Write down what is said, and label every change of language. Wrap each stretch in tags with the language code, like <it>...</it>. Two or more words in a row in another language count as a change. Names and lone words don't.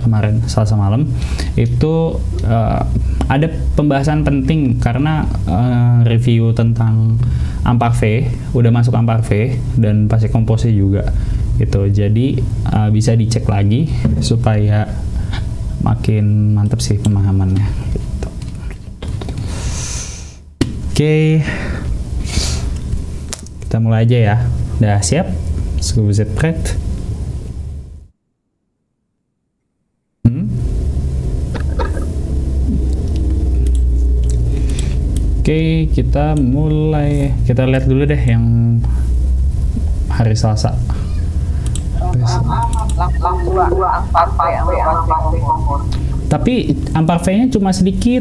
<id>kemarin Selasa malam itu ada pembahasan penting karena review tentang Ampar V udah masuk Ampar V dan pasti komposnya juga gitu, jadi bisa dicek lagi supaya makin mantep sih pemahamannya gitu. Oke. Kita mulai aja ya. Udah siap?</id> <fr>Vous êtes prêt?</fr> <id>Oke, kita mulai. Kita lihat dulu deh yang hari Selasa. Tapi Ampar V-nya cuma sedikit.</id>